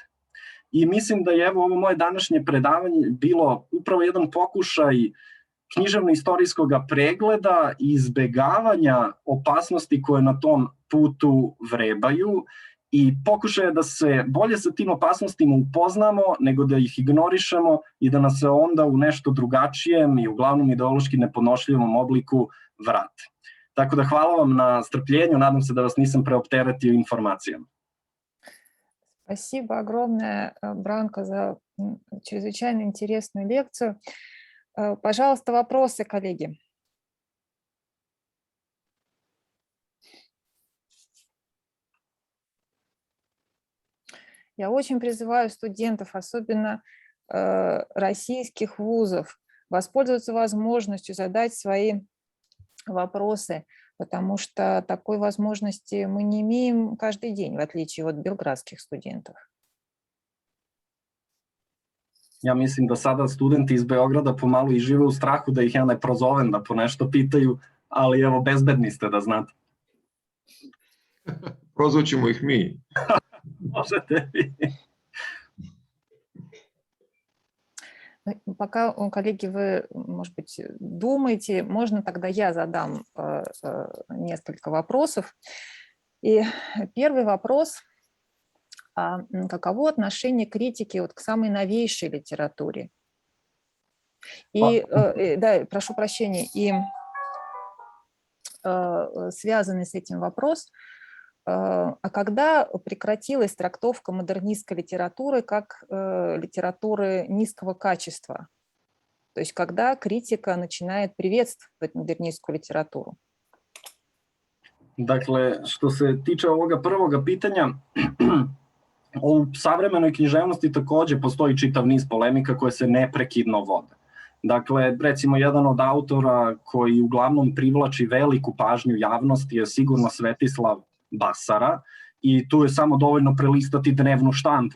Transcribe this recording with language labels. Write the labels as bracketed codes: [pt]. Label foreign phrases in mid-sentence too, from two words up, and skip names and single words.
[sr] I mislim da je evo ovo moje današnje predavanje bilo upravo jedan pokušaj književno-istorijskog pregleda i izbegavanja opasnosti koje na tom putu vrebaju i pokušaja da se bolje sa tim opasnostima upoznamo nego da ih ignorišemo i da nas se onda u nešto drugačijem i uglavnom ideološki nepodnošljivom obliku vrate. Tako da hvala vam na strpljenju, nadam se da vas nisam preopteretio informacijama. [ru] Спасибо огромное, Бранко, за чрезвычайно интересную лекцию. Пожалуйста, вопросы, коллеги. Я очень призываю студентов, особенно российских вузов, воспользоваться возможностью задать свои вопросы, потому что такой возможности мы не имеем каждый день, в отличие от белградских студентов. [sr] Ja mislim da sada studenti iz Beograda pomalo i žive u strahu da ih ja ne prozovem da po nešto pitaju, ali evo, bezbedni ste da znate. Prozvaćemo ih mi. Možete vi. [ru] Пока, коллеги, вы, может быть, думаете, можно тогда я задам несколько вопросов. И первый вопрос. Каково отношение критики вот к самой новейшей литературе? И, да, прошу прощения, и связанный с этим вопрос, а когда прекратилась трактовка модернистской литературы как литературы низкого качества? То есть когда критика начинает приветствовать модернистскую литературу? [sr] Dakle, što se tiče ovoga prvoga pitanja, u savremenoj književnosti takođe postoji čitav niz polemika koje se neprekidno vode. Dakle, recimo, jedan od autora koji uglavnom privlači veliku pažnju javnosti je sigurno Svetislav Basara, i tu je samo dovoljno prelistati dnevnu štampu.